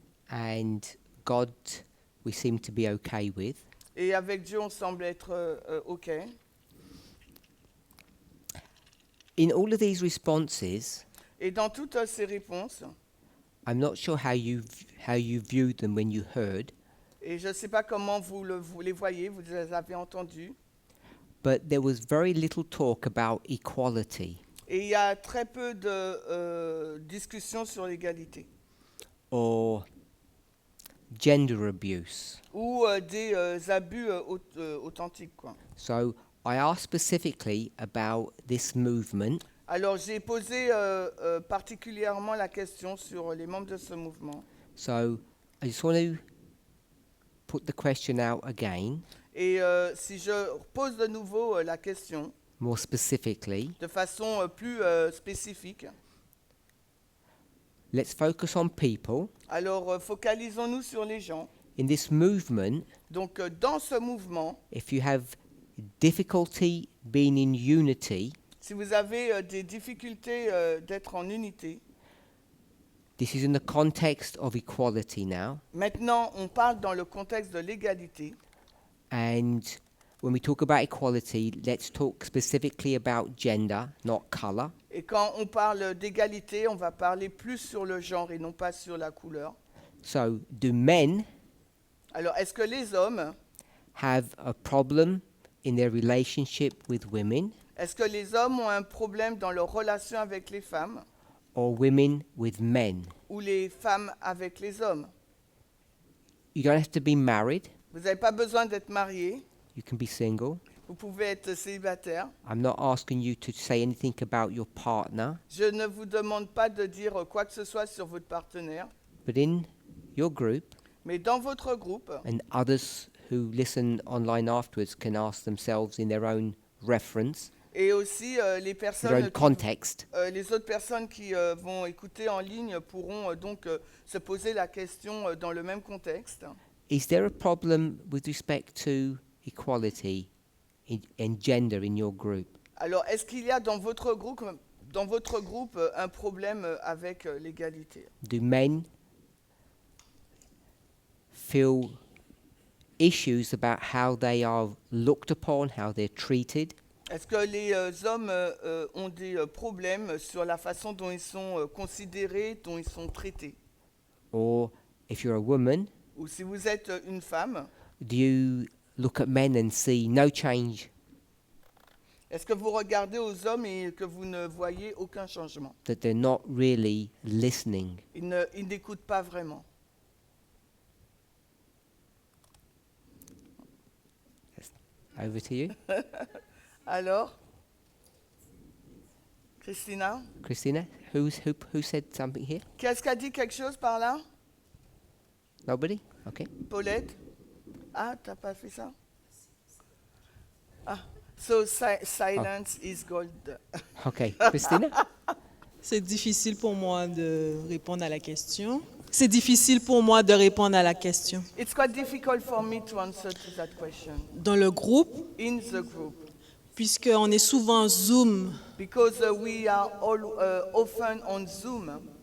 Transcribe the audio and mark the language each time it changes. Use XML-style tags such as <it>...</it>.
<en>And God, we seem to be okay with.</en> <fr>et avec Dieu, on semble être OK.</fr> <en>In all of these responses,</en> <fr>Et dans toutes ces réponses,</fr> <en>I'm not sure how you viewed them when you heard,</en> <fr>et je ne sais pas comment vous les voyez, vous les avez entendus,</fr> <en>but there was very little talk about equality</en> <fr>et il y a très peu de discussions sur l'égalité,</fr> <en>or gender abuse.</en> <fr>ou des abus authentiques, quoi.</fr> <en>So I asked specifically about this movement,</en> <fr>Alors, j'ai posé particulièrement la question sur les membres de ce mouvement.</fr> <en>so I just want to put the question out again,</en> <fr>Et si je pose de nouveau la question,</fr> <en>more specifically.</en> <fr>de façon plus spécifique,</fr> <en>Let's focus on people.</en> <fr>alors focalisons-nous sur les gens.</fr> <en>In this movement,</en> <fr>Donc, dans ce mouvement,</fr> <en>if you have difficulty being in unity,</en> <fr>si vous avez des difficultés d'être en unité,</fr> <en>this is in the context of equality now.</en> <fr>maintenant, on parle dans le contexte de l'égalité.</fr> <en>And when we talk about equality, let's talk specifically about gender, not color.</en> <fr>Et quand on parle d'égalité, on va parler plus sur le genre et non pas sur la couleur.</fr> <en>So, do men</en> <fr>Alors, est-ce que les hommes,</fr> <en>have a problem in their relationship with women,</en> <fr>est-ce que les hommes ont un problème dans leur relation avec les femmes</fr> <en>or women with men?</en> <fr>ou les femmes avec les hommes?</fr> <en>You don't have to be married.</en> <fr>Vous n'avez pas besoin d'être marié,</fr> <en>You can be single.</en> <fr>vous pouvez être célibataire.</fr> <en>I'm not asking you to say anything about your partner,</en> <fr>Je ne vous demande pas de dire quoi que ce soit sur votre partenaire,</fr> <en>but in your group,</en> <fr>mais dans votre groupe,</fr> <en>and others who listen online afterwards can ask themselves in their own reference,</en> <fr>et aussi les</fr> <en>their</en> <fr>personnes,</fr> <en>own context,</en> <fr>les autres personnes qui vont écouter en ligne pourront donc se poser la question dans le même contexte.</fr> <en>is there a problem with respect to equality in gender in your group?</en> <fr>Alors, est-ce qu'il y a dans votre groupe un problème avec l'égalité?</fr> <en>Do men feel issues about how they are looked upon, how they're treated?</en> <fr>Est-ce que les hommes ont des problèmes sur la façon dont ils sont considérés, dont ils sont traités?</fr> <en>Or if you're a woman,</en> <fr>Ou si vous êtes une femme,</fr> <en>do you look at men and see no change,</en> <fr>est-ce que vous regardez aux hommes et que vous ne voyez aucun changement?</fr> <en>that they're not really listening?</en> <fr>Ils n'écoutent pas vraiment.</fr> <en>Over to you,</en> <fr>Alors, Christina,</fr> <en>Christina. Who said something here?</en> <fr>qu'est-ce qu'a dit quelque chose par là?</fr> <en>Nobody? Okay. Paulette?</en> <fr>Ah, t'as pas fait ça?</fr> <en>Ah, so silence is gold. Okay, Christina.</en> <fr>C'est difficile pour moi de répondre à la question. C'est difficile pour moi de répondre à la question.</fr> <en>It's quite difficult for me to answer to that question.</en> <fr>Dans le groupe,</fr> <en>In the group,</en> <fr>puisqu'on est souvent Zoom,</fr> <en>because we are all often on Zoom.</en>